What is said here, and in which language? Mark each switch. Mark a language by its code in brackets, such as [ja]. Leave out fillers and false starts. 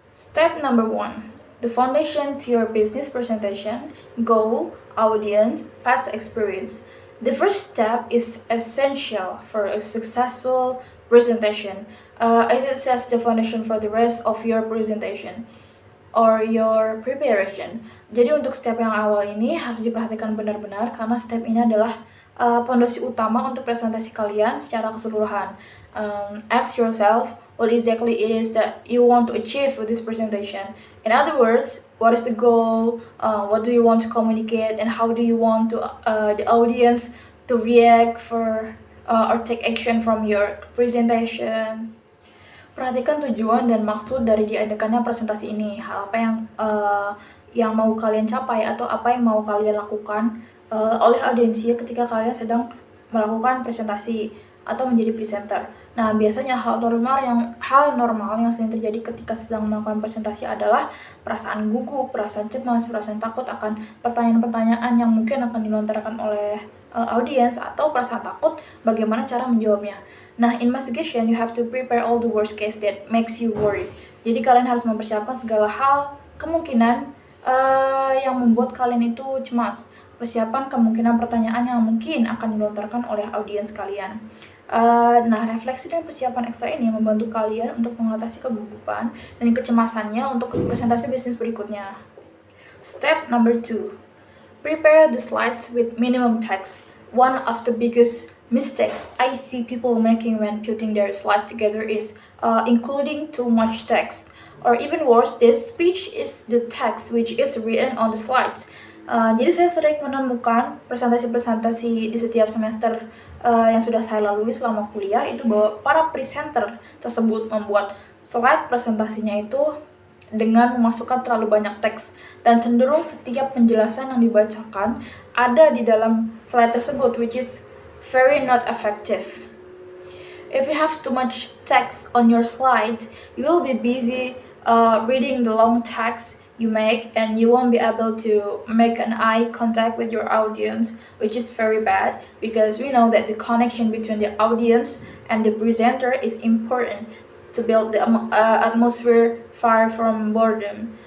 [en] Step number 1. The foundation to your business presentation: goal, audience, past experience. The first step is essential for a successful presentation. As it sets the foundation for the rest of your presentation or your preparation. [id] Jadi untuk step yang awal ini harus diperhatikan benar-benar karena step ini adalah fondasi utama untuk presentasi kalian secara keseluruhan. [en] Ask yourself what exactly it is that you want to achieve with this presentation. In other words, what is the goal? What do you want to communicate, and how do you want to the audience to react for or take action from your presentation? [id] Perhatikan tujuan dan maksud dari diadakannya presentasi ini. Hal apa yang mau kalian capai atau apa yang mau kalian lakukan oleh audiensi ketika kalian sedang melakukan presentasi atau menjadi presenter. Nah, biasanya hal normal yang sering terjadi ketika sedang melakukan presentasi adalah perasaan gugup, perasaan cemas, perasaan takut akan pertanyaan-pertanyaan yang mungkin akan dilontarkan oleh audiens, atau perasaan takut bagaimana cara menjawabnya. [en] Nah, in investigation, you have to prepare all the worst case that makes you worry. [id] Jadi kalian harus mempersiapkan segala hal kemungkinan yang membuat kalian itu cemas. Persiapan kemungkinan pertanyaan yang mungkin akan dilontarkan oleh audiens kalian. Nah, refleksi dan persiapan ekstra ini membantu kalian untuk mengatasi kegugupan dan kecemasannya untuk presentasi bisnis berikutnya. [en] Step number 2. Prepare the slides with minimum text. One of the biggest mistakes I see people making when putting their slides together is including too much text. Or even worse, the speech is the text which is written on the slides. [id] Jadi saya sering menemukan presentasi-presentasi di setiap semester yang sudah saya lalui selama kuliah itu bahwa para presenter tersebut membuat slide presentasinya itu dengan memasukkan terlalu banyak teks dan cenderung setiap penjelasan yang dibacakan ada di dalam slide tersebut, [en] which is very not effective. If you have too much text on your slide, you will be busy reading the long text you make, and you won't be able to make an eye contact with your audience, which is very bad because we know that the connection between the audience and the presenter is important to build the atmosphere far from boredom.